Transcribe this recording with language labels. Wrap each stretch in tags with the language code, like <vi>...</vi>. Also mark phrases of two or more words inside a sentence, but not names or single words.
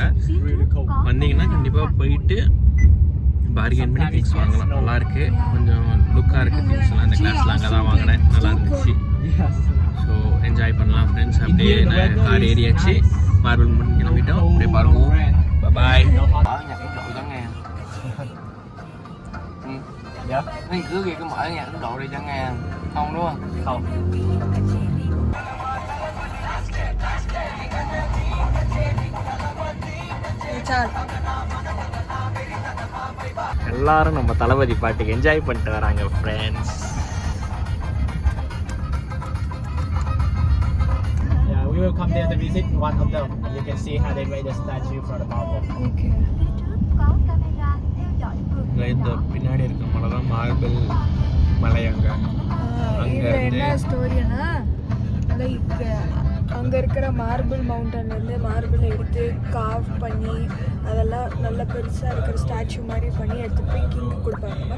<ta>வந்தீங்கன்னா கண்டிப்பாக போயிட்டு பார்கெயின் பண்ணி திங்ஸ் வாங்கலாம். நல்லாயிருக்கு, கொஞ்சம் லுக்காக இருக்குது திங்ஸ்லாம். இந்த கிளாஸ்லாம் அங்கே தான் வாங்கினேன், நல்லா இருந்துச்சு. ஸோ என்ஜாய் பண்ணலாம் ஃப்ரெண்ட்ஸ். அப்படியே நான் கார் ஏறியாச்சு, மார்பிள் பண்ணி கிளம்பிட்டோம். அப்படியே பாருங்க, பாய்.</ta> <vi>Dạ, anh cứ kìa, cứ mở nhạc Ấn Độ đi cho nghe. Không đúng không? Không.</vi> <ta>எல்லாரும் நம்ம தளபதி பாட்டுக்கு என்ஜாய் பண்ணிட்டு வராங்க ஃப்ரெண்ட்ஸ்.</ta> <en>Yeah, we will come there to visit one of them. You can see how they made the statue for the marble. Okay.</en> <ta>இந்த பின்னாடி இருக்க மலை தான் மார்பிள் மலை. அங்கே என்ன ஸ்டோரினா, லைக் அங்கே இருக்கிற</ta> <en>marble mountainலேருந்து</en> <ta>மார்பிள் எடுத்து காவ் பண்ணி அதெல்லாம் நல்ல பெருசாக இருக்கிற ஸ்டாச்சு மாதிரி பண்ணி எடுத்துகிட்டு போய் கிங்கு கொடுப்பாங்க.</ta>